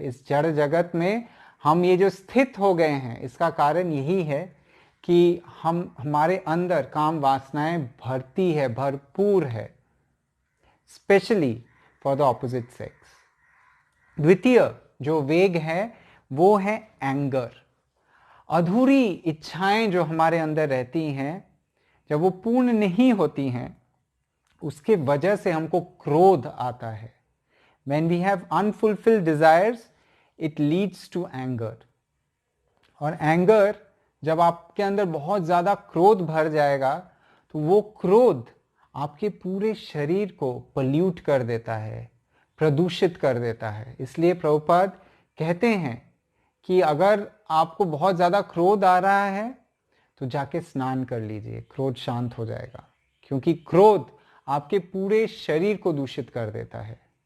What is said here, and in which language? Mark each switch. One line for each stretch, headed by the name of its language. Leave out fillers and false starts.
Hindi: इस जड़ जगत में हम ये जो स्थित हो गए हैं, इसका कारण यही है कि हमारे अंदर काम वासनाएं भरती है, भरपूर है,
English: Specially for the opposite sex.
Hindi: द्वितीय जो वेग है वो है एंगर। अधूरी इच्छाएं जो हमारे अंदर रहती हैं, जब वो पूर्ण नहीं होती हैं, उसके वजह से हमको क्रोध आता है।
English: When we have unfulfilled desires, it leads to anger.
Hindi: और एंगर जब आपके अंदर बहुत ज्यादा क्रोध भर जाएगा तो वो क्रोध आपके पूरे शरीर को पल्यूट कर देता है, प्रदूषित कर देता है। इसलिए प्रभुपाद कहते हैं कि अगर आपको बहुत ज्यादा क्रोध आ रहा है तो जाके स्नान कर लीजिए, क्रोध शांत हो जाएगा, क्योंकि क्रोध आपके पूरे शरीर को दूषित कर देता है।